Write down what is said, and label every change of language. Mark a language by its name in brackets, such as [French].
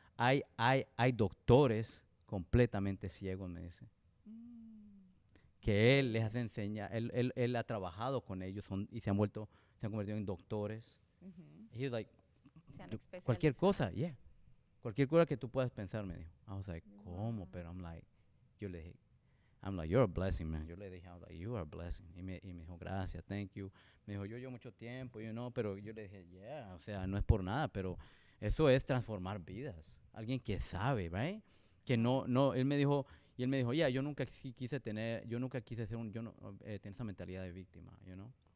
[Spanish] Hay doctores completamente ciegos, me dice, Mm, que él les hace enseñar, él ha trabajado con ellos y se han convertido en doctores. ujú. [English] He's like, [Spanish] Se han cualquier especializado. cosa, yeah. Cualquier cosa que tú puedas pensar, me dijo. [English] I was like, [Spanish] ¿cómo? [English] Wow. [Spanish] Pero yo le dije, [English] I'm like, you're a blessing, man. [Spanish] Yo le dije, [English] I was like, you are a blessing. [Spanish] Y me dijo, gracias, [English] thank you. [Spanish] Me dijo, yo mucho tiempo, pero yo le dije, yeah, o sea, no es por nada, pero eso es transformar vidas. Alguien que sabe, right? Que él me dijo, yeah, yo nunca quise ser tener esa mentalidad de víctima, [English] you know?